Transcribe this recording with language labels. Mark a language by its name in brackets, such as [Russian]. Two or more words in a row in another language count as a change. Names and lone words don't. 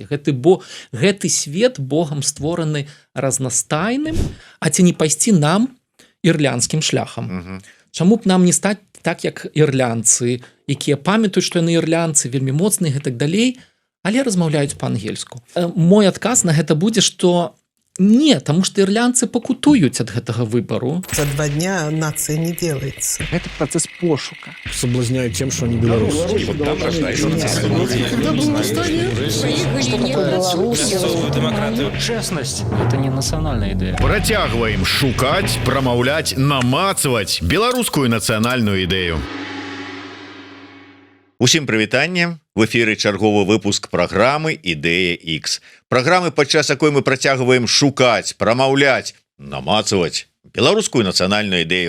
[Belarusian] Гэты свет Богам створаны разнастайным, а ці не пайсці нам ірландскім шляхам. Чаму б нам не стаць так, як ірландцы, якія памятаюць, што яны ірландцы, вельмі моцныя і так далей, але размаўляюць па-ангельску. Мой адказ на гэта будзе, што не, [Russian] потому что ирландцы [Belarusian] пакутуюць ад гэтага выбору. [Russian] За 2 дня нация не делается. Это процесс пошука. Соблазняют тем, что они белорусы. Честность – это не национальная идея. [Belarusian] Працягваем шукаць, прамаўляць, намацваць беларускую нацыянальную ідэю. Усім прывітанне. В эфіры чарговы выпуск праграмы «Ідэя X». Праграмы, падчас якой мы працягваем шукаць, прамаўляць, намацваць беларускую нацыянальную ідэю.